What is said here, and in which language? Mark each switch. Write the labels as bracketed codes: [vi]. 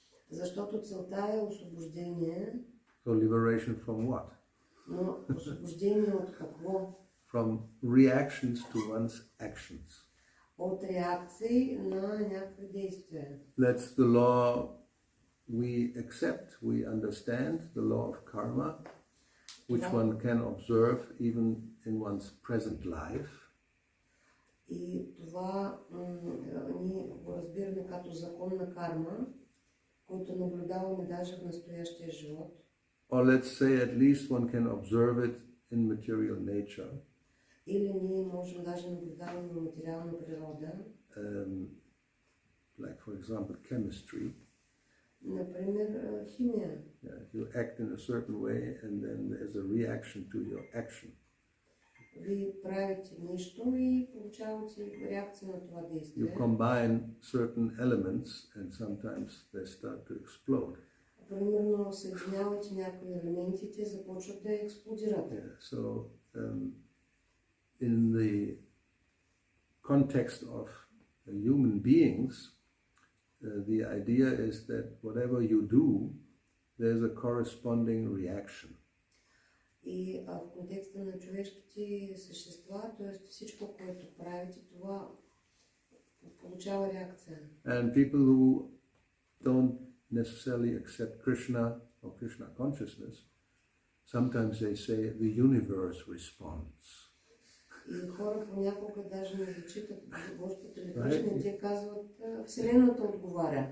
[bg] Защото целта е освобождение. [en] So liberation from what? [bg] Но освобождение от какво? [en] From reactions to one's actions. [bg] От реакции на някакви действия. [en] That's the law we accept, we understand, the law of karma, which one can observe even in one's present life. [bg] И това ние го разбираме като закон на карма, който наблюдаваме даже в настоящия живот. [en] Or let's say at least one can observe it in material nature. [bg] Или ние можем даже наблюдаваме на материална природа. [en] Like for example chemistry. [bg] Например, химия. [en] Yeah, you act in a certain way and then there's a reaction to your action. [bg] Вие правите нещо и получавате реакция на това действие. [en] You combine certain elements and sometimes they start to explode. [bg] Примерно съединявате някои елементи и те започват да експлодират. [en] Yeah, so in the context of human beings, the idea is that whatever you do, there's a corresponding reaction. [bg] И в контекста на човешките същества, т.е. всичко, което правите, това получава реакция. [en] And people who don't necessarily accept Krishna or Krishna consciousness, sometimes they say the universe responds. [bg] И хора понякога даже не зачитат Господ или Кришна, и те казват, Вселената отговаря.